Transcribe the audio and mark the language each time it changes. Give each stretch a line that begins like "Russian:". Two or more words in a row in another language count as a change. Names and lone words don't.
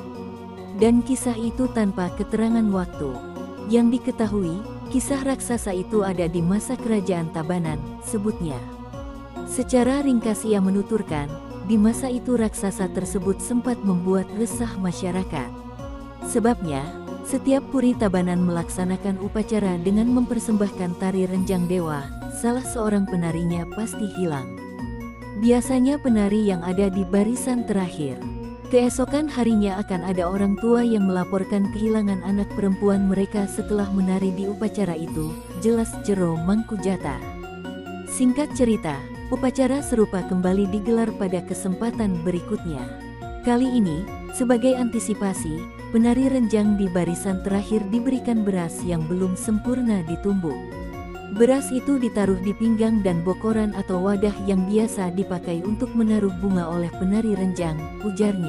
Indonesian: Dan kisah itu tanpa keterangan waktu. Yang diketahui, kisah raksasa itu ada di masa kerajaan Tabanan, sebutnya. Secara ringkas ia menuturkan, di masa itu raksasa tersebut sempat membuat resah masyarakat. Sebabnya, setiap puri Tabanan melaksanakan upacara dengan mempersembahkan tari renjang dewa, salah seorang penarinya pasti hilang. Biasanya penari yang ada di barisan terakhir. Keesokan harinya akan ada orang tua yang melaporkan kehilangan anak perempuan mereka setelah menari di upacara itu, jelas jero mangku jata. Singkat cerita, upacara serupa kembali digelar pada kesempatan berikutnya. Kali ini, sebagai antisipasi, penari renjang di barisan terakhir diberikan beras yang belum sempurna ditumbuk. Beras itu ditaruh di pinggang dan bokoran atau wadah yang biasa dipakai untuk menaruh bunga oleh penari renjang, ujarnya.